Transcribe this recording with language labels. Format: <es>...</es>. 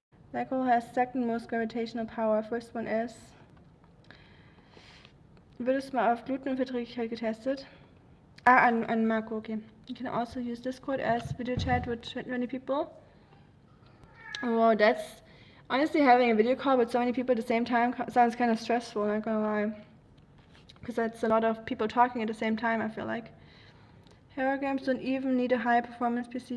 <en>Black hole has second most gravitational power. First one is.</en> <de>Wird es mal auf Glutenunverträglichkeit getestet? An Marco, okay.</de> <en>You can also use Discord as video chat with 20 people. Oh, that's honestly having a video call with so many people at the same time sounds kind of stressful, not gonna lie. Because that's a lot of people talking at the same time, I feel like. Horror games don't even need a high performance PC.</en>